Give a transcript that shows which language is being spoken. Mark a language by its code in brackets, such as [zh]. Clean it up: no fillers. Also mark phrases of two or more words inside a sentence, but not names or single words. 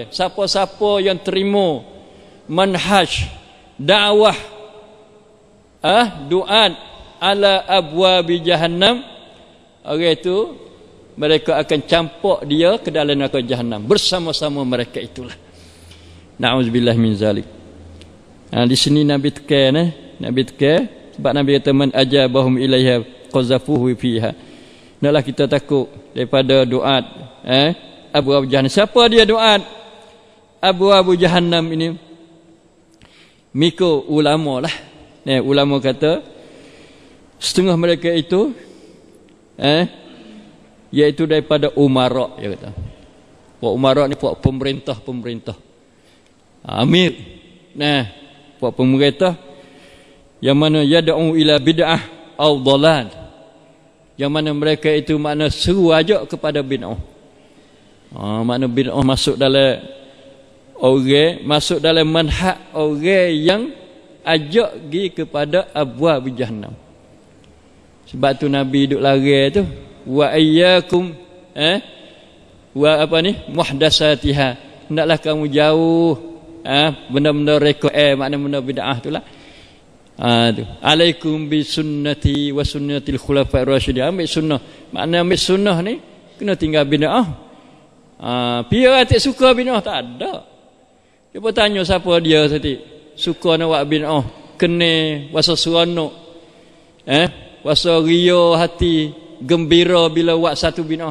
[ms] Siapa-siapa yang terima manhaj dakwah [ar] دعاة على أبواب جهنم, [ms] orang itu mereka akan campak dia ke dalam neraka jahannam bersama-sama mereka itulah. [ar] نعوذ بالله من ذلك. [ms] Di sini Nabi tekan Nabi tekan sebab Nabi kata [ar] من أجابهم إليها قذفوه فيها. [ms] Naklah kita takut daripada doa [ar] أبواب جهنم. [ms] Siapa dia doa [ar] أبواب جهنم [ms] ini? Miko ulama lah. Ulama kata setengah mereka itu iaitu daripada umara, dia kata. Puak umara ni puak pemerintah. Amir. Nah, puak pemerintah yang mana [ar] يدعو إلى بدعة أو ضلال. [ms] Yang mana mereka itu makna seru ajak kepada bid'ah. Makna bid'ah masuk dalam orang, masuk dalam manhaj orang yang ajak pergi kepada abwab jahannam. Sebab tu Nabi duk lari tu, [ar] وإياكم و [ms] apa ni muhdasatiha. Hendaklah kamu jauh benda-benda rekod makna benda bid'ah itulah. Tu [ar] عليكم بسنتي وسنة الخلفاء الراشدين. [ms] Ambil sunnah. Makna ambil sunnah ni kena tinggal bid'ah. Pira tak suka bid'ah tak ada. Cuba tanya siapa dia tadi suka nak buat bid'ah, kena wasa seronok wasa ria hati, gembira bila buat satu bid'ah.